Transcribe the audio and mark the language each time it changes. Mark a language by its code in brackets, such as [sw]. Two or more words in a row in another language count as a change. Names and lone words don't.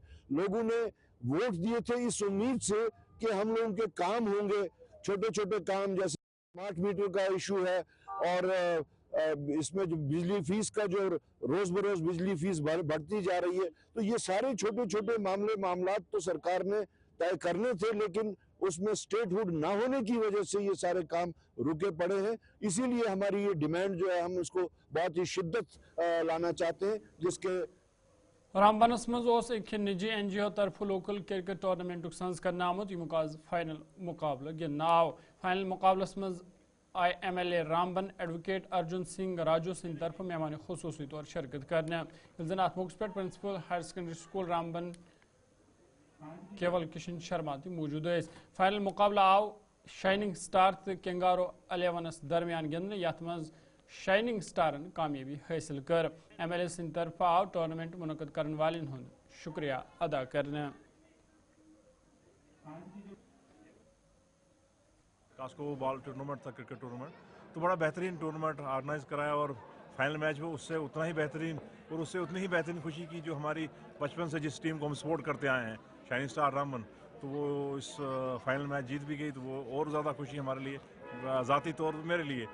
[hi] लोगों ने वोट दिए थे इस उम्मीद से कि हम लोगों के काम होंगे, छोटे छोटे काम जैसे [en] smart meter [hi] का इशू है और इसमें जो बिजली फीस का जो रोज बरोज बिजली फीस बढ़ती जा रही है, तो ये सारे छोटे छोटे मामलात तो सरकार ने तय करने थे, लेकिन उसमें स्टेटहुड ना होने की वजह से ये सारे काम रुके पड़े हैं। इसीलिए हमारी ये डिमांड जो है हम इसको बहुत ही शिद्दत लाना चाहते हैं, जिसके [ks] रामबनस मज एक निजी NGO तरफ [en] local cricket tournament [ks] सज कर आमुत यमुक आज फाइनल मुकाबला गिंदना आव। फाइनल मुकाबलस मज आई MLA रामबन एडवोकेट अर्जुन सिंह राजू सिंह तरफ मेहमान खुसूसी तौर शिरकत करने। जन अत मौके पे [en] principal higher secondary school [ks] रामबन केवल किशन शर्मा ती मौजूद है। फाइनल मुकाबला आव शाइनिंग स्टार तो कैंगारो 11 दरमियान गिंदने, यथ मज शाइनिंग स्टारन कामयाबी हासिल कर। MLA सिंह तरफ आव टूर्नामेंट मुनक़द करने वाले शुक्रिया अदा करने। [en] cosco ball tournament [hi] था, [en] cricket tournament, [hi] तो बड़ा बेहतरीन टूर्नामेंट ऑर्गेनाइज कराया और [en] final match [hi] में उससे उतना ही बेहतरीन और उससे उतनी ही बेहतरीन खुशी की जो हमारी बचपन से जिस टीम को हम सपोर्ट करते आए हैं, शाइनिंग स्टार रामबन, तो वो इस [en] final match [hi] जीत भी गई, तो वो और ज़्यादा खुशी हमारे लिए, ज़ाती तौर पर मेरे लिए।